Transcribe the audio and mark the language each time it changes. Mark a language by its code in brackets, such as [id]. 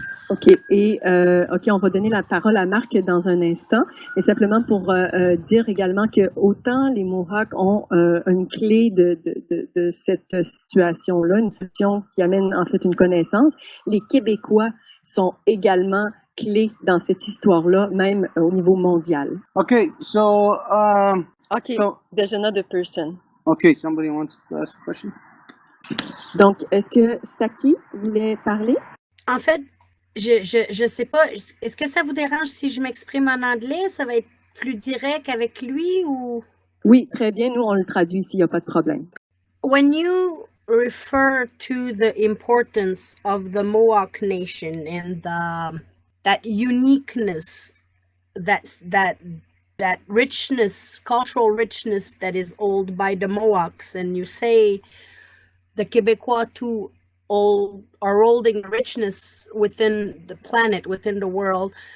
[fr] OK. Et OK, on va donner la parole à Marc dans un instant, mais simplement pour dire également que autant les Mohawks ont une clé de cette situation-là, une solution qui amène en fait une connaissance, les Québécois sont également clés dans cette histoire-là, même au niveau mondial. [en] Okay, so OK, so, there's another person. Okay, somebody wants to ask a question. [fr] Donc, est-ce que Saki voulait parler? En fait, je sais pas, est-ce que ça vous dérange si je m'exprime en anglais? Ça va être plus direct avec lui ou? Oui, très bien. Nous, on le traduit ici, il n'y a pas de problème. [en] When you refer to the importance of the Mohawk Nation and that uniqueness, that richness, cultural richness that is held by the Mohawks, and you say the Quebecois too are holding richness within the planet, within the world.